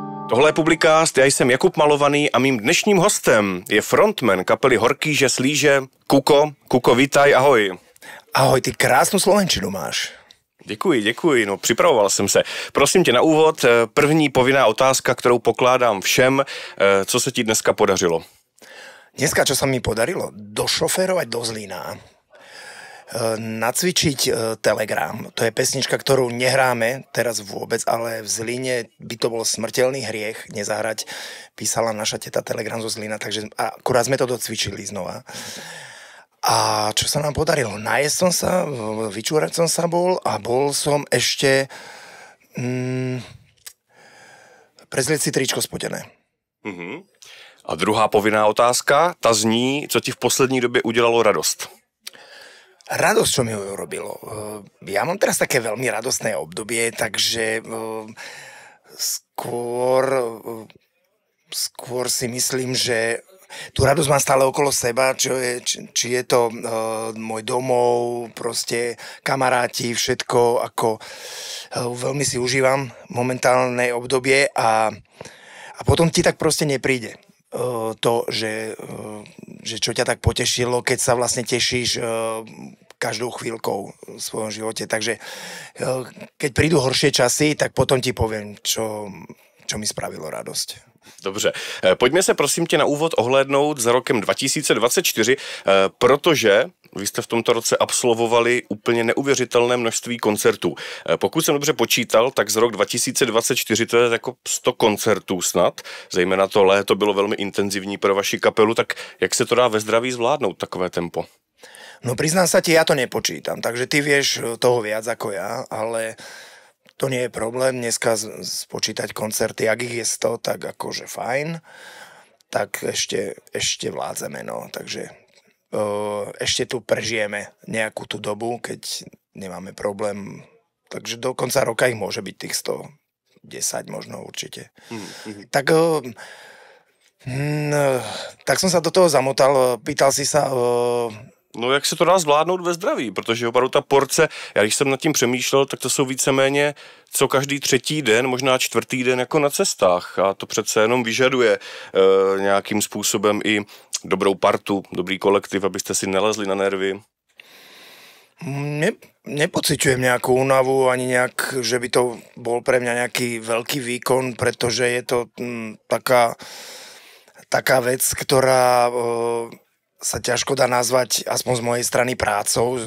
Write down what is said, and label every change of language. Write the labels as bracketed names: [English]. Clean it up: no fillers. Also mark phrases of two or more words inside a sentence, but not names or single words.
[Czech] Tohle je Publicast, já jsem Jakub Malovaný a mým dnešním hostem je frontman kapely Horký Slíže, Kuko. [Slovak] Kuko, vítaj, ahoj. Ahoj, ty krásnou slovenčinu máš. [Czech] Děkuji, no připravoval jsem se. Prosím tě na úvod, první povinná otázka, kterou pokládám všem, co se ti dneska podařilo? [Slovak] Dneska, čo sa mi podarilo? Došoférovať do Zlína, nacvičiť Telegram. To je pesnička, ktorú nehráme teraz vôbec, ale v Zlíne by to bol smrteľný hriech nezahrať. Písala naša teta Telegram zo Zlína, takže akurát sme to docvičili znova. A čo sa nám podarilo? Najesť som sa, vyčúrať som sa a bol som ešte prezlieť si tričko spotené. Mhm. [Czech] A druhá povinná otázka, ta zní, co ti v poslední době udělalo radost? [Slovak] Radosť, čo mi ho robilo. Ja mám teraz také veľmi radostné obdobie, takže skôr si myslím, že tú radosť mám stále okolo seba, či je to môj domov, proste kamaráti, všetko, ako veľmi si užívam momentálne obdobie a potom ti tak proste nepríde to, že čo ťa tak potešilo, keď sa vlastne tešíš každou chvíľkou v svojom živote. Takže keď prídu horšie časy, tak potom ti poviem, čo mi spravilo radosť. [Czech] Dobře, pojďme se prosím tě na úvod ohlédnout za rokem 2024, protože vy jste v tomto roce absolvovali úplně neuvěřitelné množství koncertů. Pokud jsem dobře počítal, tak z rok 2024 to je jako 100 koncertů snad, zejména to léto bylo velmi intenzivní pro vaši kapelu, tak jak se to dá ve zdraví zvládnout takové tempo? [Slovak] No priznám sa ti, ja to nepočítam, takže ty vieš toho viac ako ja, ale to nie je problém dneska spočítať koncerty, ak ich je 100, tak akože fajn, tak ešte vládzeme, no, takže ešte tu prežijeme nejakú tú dobu, keď nemáme problém, takže do konca roka ich môže byť tých 110 možno určite. Tak som sa do toho zamotal, pýtal si sa... [Czech] No jak se to dá zvládnout ve zdraví, protože opravdu ta porce, já když jsem nad tím přemýšlel, tak to jsou víceméně co každý třetí den, možná čtvrtý den jako na cestách a to přece jenom vyžaduje nějakým způsobem i dobrou partu, dobrý kolektiv, abyste si nelezli na nervy. [Slovak] Nepociťujem nejakú únavu, ani nejak, že by to bol pre mňa nejaký veľký výkon, pretože je to taká vec, ktorá... sa ťažko dá nazvať, aspoň z mojej strany, prácou.